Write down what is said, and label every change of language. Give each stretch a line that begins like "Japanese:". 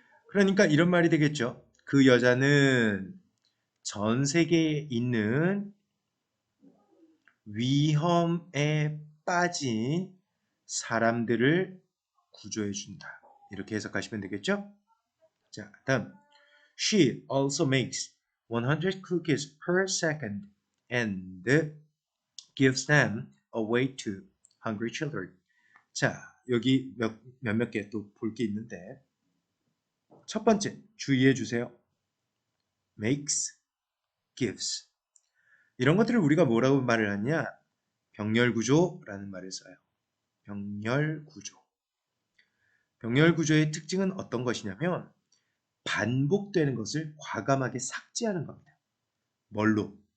Korean: 그러니까 이런 말이 되겠죠. 그 여자는 전 세계에 있는 위험에 빠진 사람들을 구조해준다. 이렇게 해석하시면 되겠죠? 자, 다음.
English: She also makes 100 cookies per second and gives them away to hungry children.
Korean: 자, 여기 몇몇 개 또 볼 게 있는데 첫 번째 주의해 주세요.
English: makes, gives.
Korean: 이런 것들을 우리가 뭐라고 말을 하냐? 병렬구조라는 말을 써요. 병렬구조. 병렬구조의 특징은 어떤 것이냐면 반복되는 것을 과감하게 삭제하는 겁니다. 뭘로?